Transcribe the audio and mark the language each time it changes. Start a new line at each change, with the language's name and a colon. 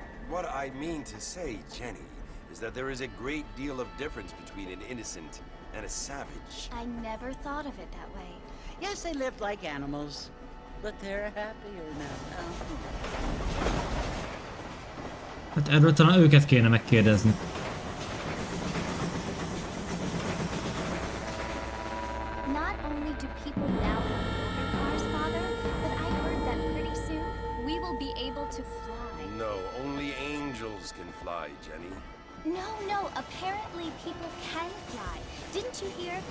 English: What I mean to say, Jenny, is that there is a great deal of difference between an innocent and a savage. I never thought of it that way. Yes, they lived like animals, but they're happier now.
Hungarian: Hát erről talán őket kéne megkérdezni.
English: Not only do people now have motor cars, Father, but I heard that pretty soon we will be able to fly. No, only angels can fly, Jenny. No, apparently people can fly. Didn't you hear?